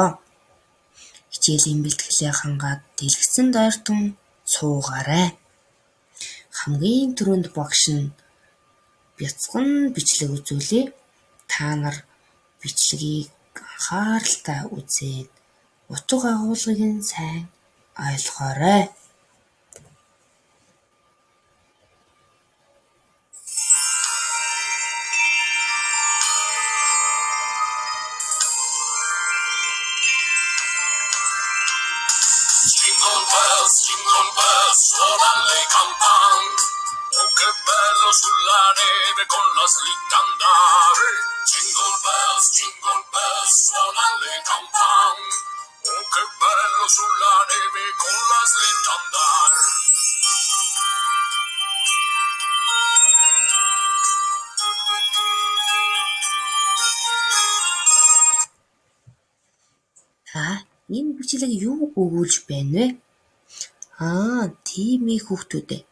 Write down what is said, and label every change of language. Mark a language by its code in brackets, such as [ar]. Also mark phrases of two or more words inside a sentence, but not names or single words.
[mn] Хичээлийн бэлтгэлээ хангаад дэлгэцэн дойртон суугаарай. Хамгийн түрүүнд багш нь бяцхан бичлэг үзүүлээ. Та нар бичлэгийг анхааралтай үзээд утга агуулгыг нь сайн ойлгоорой. [en] Jingle bells, [it] suonale campan. Oh, che bello sulla neve con la slitta andare. [en] Jingle bells, [it] suonale campan. Oh, che bello sulla neve con la slitta andare. [mn] Энэ бичлэг юу өгүүлж байна вэ? Тийм ээ хүүхдүүд ээ.